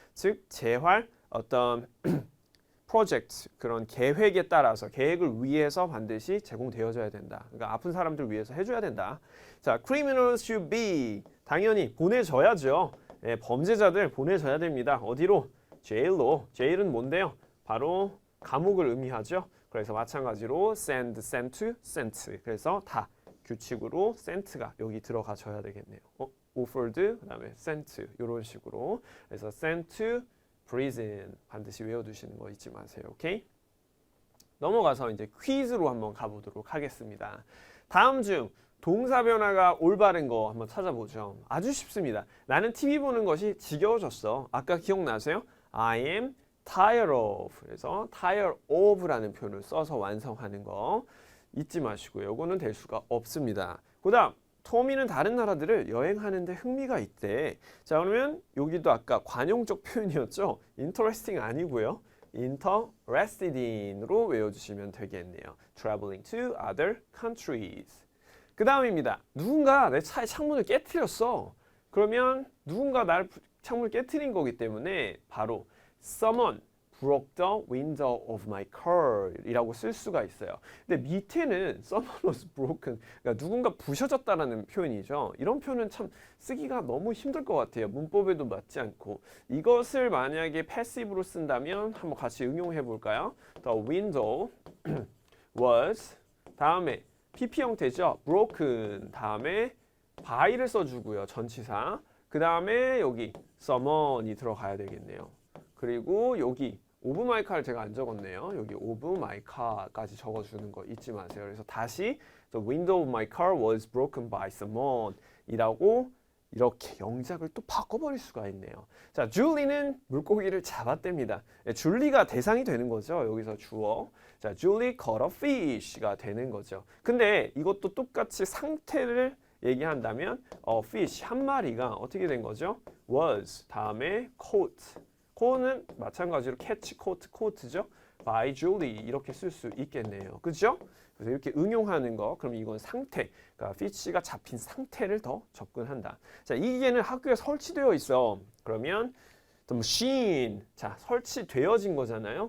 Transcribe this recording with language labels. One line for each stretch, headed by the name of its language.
Korean: 즉, 재활 어떤 프로젝트 그런 계획에 따라서 계획을 위해서 반드시 제공되어져야 된다. 그러니까 아픈 사람들 위해서 해줘야 된다. 자,
English: criminals should be
Korean: 당연히 보내줘야죠. 범죄자들 보내줘야 됩니다. 어디로? 제일로. 제일은 뭔데요? 바로 감옥을 의미하죠.
English: 그래서 마찬가지로 send, sent, sent.
Korean: 그래서 다 규칙으로 sent가 여기 들어가줘야 되겠네요. offered 그다음에 sent 이런 식으로. 그래서
English: sent to prison
Korean: 반드시 외워두시는 거 잊지 마세요. 오케이? 넘어가서 이제 퀴즈로 한번 가보도록 하겠습니다. 다음 중 동사 변화가 올바른 거 한번 찾아보죠. 아주 쉽습니다. 나는 TV 보는 것이 지겨워졌어. 아까 기억나세요?
English: I am tired of.
Korean: 그래서 tired of라는 표현을 써서 완성하는 거 잊지 마시고요. 이거는 될 수가 없습니다. 그 다음 토미는 다른 나라들을 여행하는데 흥미가 있대. 자, 그러면 여기도 아까 관용적 표현이었죠. interesting 아니고요. interested in으로 외워주시면 되겠네요.
English: traveling to other countries.
Korean: 그 다음입니다. 누군가 내 차의 창문을 깨트렸어. 그러면 누군가 날 창문을 깨트린 거기 때문에 바로
English: someone broke the window of my car
Korean: 이라고 쓸 수가 있어요. 근데 밑에는
English: someone was broken,
Korean: 그러니까 누군가 부셔졌다라는 표현이죠. 이런 표현은 참 쓰기가 너무 힘들 것 같아요. 문법에도 맞지 않고. 이것을 만약에 패시브로 쓴다면 한번 같이 응용해 볼까요? The window was 다음에 PP 형태죠. broken 다음에 by를 써주고요. 전치사. 그 다음에 여기 someone이 들어가야 되겠네요. 그리고 여기 of my car 제가 안 적었네요. 여기 of my car까지 적어주는 거 잊지 마세요. 그래서 다시
English: the window of my car was broken by someone
Korean: 이라고 이렇게 영작을 또 바꿔버릴 수가 있네요. 자, 줄리는 물고기를 잡았답니다. 줄리가 대상이 되는 거죠. 여기서 주어. 자,
English: Julie caught a fish
Korean: 가 되는 거죠. 근데 이것도 똑같이 상태를 얘기한다면 fish 한 마리가 어떻게 된 거죠?
English: was
Korean: 다음에
English: caught.
Korean: co는 마찬가지로 catch, caught, caught죠.
English: by Julie
Korean: 이렇게 쓸 수 있겠네요. 그죠? 그래서 이렇게 응용하는 거, 그럼 이건 상태, 그러니까 fit가 잡힌 상태를 더 접근한다. 자, 이 기계는 학교에 설치되어 있어. 그러면 the machine, 자, 설치되어진 거잖아요.